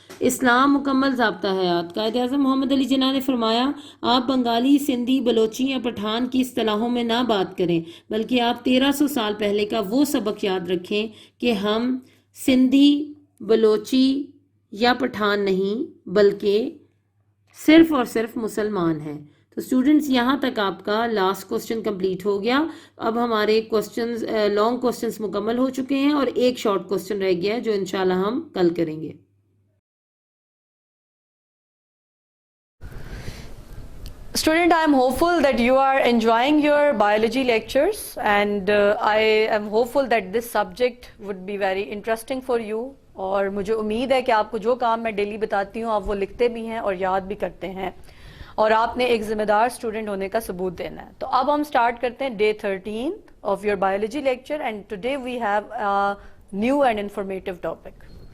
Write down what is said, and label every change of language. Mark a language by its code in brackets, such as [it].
[ur] اسلام مکمل ضابطہ حیات. قائد اعظم محمد علی جناح نے فرمایا آپ بنگالی، سندھی، بلوچی یا پٹھان کی اصطلاحوں میں نہ بات کریں بلکہ آپ 1300 سال پہلے کا وہ سبق یاد رکھیں کہ ہم سندھی، بلوچی یا پٹھان نہیں بلکہ صرف اور صرف مسلمان ہیں. تو اسٹوڈنٹس یہاں تک آپ کا لاسٹ کوسچن کمپلیٹ ہو گیا. اب ہمارے کوسچنز لانگ کوسچنز مکمل ہو چکے ہیں اور ایک شارٹ کوسچن رہ گیا ہے جو انشاءاللہ ہم کل کریں گے. [en] Student, I am hopeful that you are enjoying your biology lectures and I am hopeful that this subject would be very interesting for you. [ur] اور مجھے امید ہے کہ آپ کو جو کام میں ڈیلی بتاتی ہوں آپ وہ لکھتے بھی ہیں اور یاد بھی کرتے ہیں اور آپ نے ایک ذمہ دار اسٹوڈنٹ ہونے کا ثبوت دینا ہے. تو اب ہم سٹارٹ کرتے ہیں [en] Day 13 of your biology lecture and today we have new and informative topic.